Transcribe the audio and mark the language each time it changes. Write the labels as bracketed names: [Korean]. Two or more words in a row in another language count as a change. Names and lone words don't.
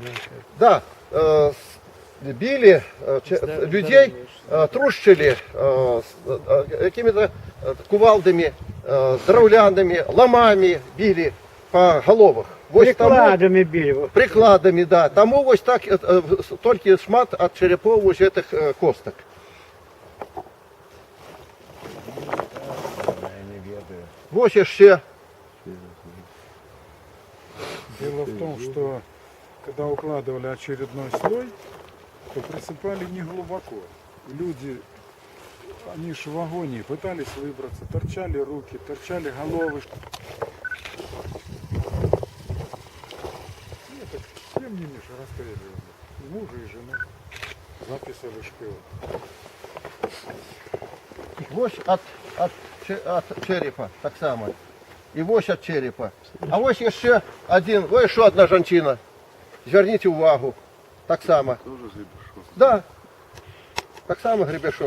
[Russian] Да, били людей, трущили какими-то кувалдами, дровлянами, ломами били по головах. Прикладами били. Прикладами, да. [Ukrainian] Тому ось так тільки шмат від черепов ось цих косток. Ось ще. [Russian] Дело в том, что когда укладывали очередной слой, то присыпали не глубоко. И люди, они ж в вагоне, пытались выбраться, торчали руки, торчали головы. Нет, так тем не меньше расстреливали. И мужа, и жену записали шпион. [Ukrainian] Ось від черепа, так само. І ось від черепа. А ось ще один, ось ще одна жінка. Зверніть увагу. Так само. Да. Так само гребешок.